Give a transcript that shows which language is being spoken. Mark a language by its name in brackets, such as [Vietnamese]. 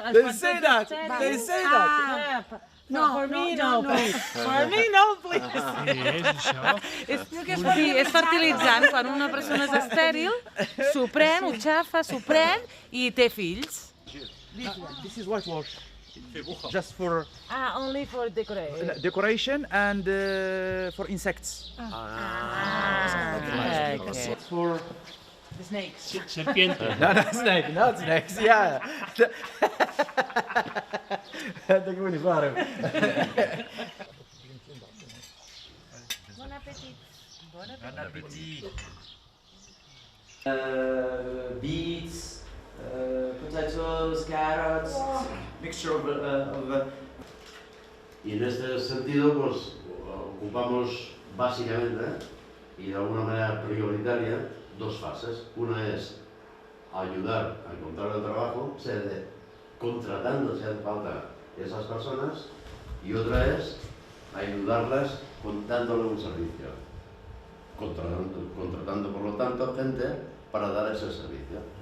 [English] They say that. They say that. Ah, No, for me no, no. please. For me no, please. Sí, és fertilitzant. [Catalan] Quan una persona és estèril, s'ho pren, ho xafa, s'ho pren i té fills. [English] This is whitewash. Just for Only for decoration. decoration and for insects. Okay. For The snakes. not snake, not snakes. Yeah. [Dutch] Dat moet niet waarom. [French] Bon appetit. Bon appetit. [English] Beets, potatoes, carrots, mixture of [Spanish] Y en este sentido, pues, ocupamos básicamente y de alguna manera prioritaria dos fases. Una es ayudar a encontrar el trabajo, contratando si hace falta esas personas, y otra es ayudarlas dándole un servicio, contratando por lo tanto gente para dar ese servicio.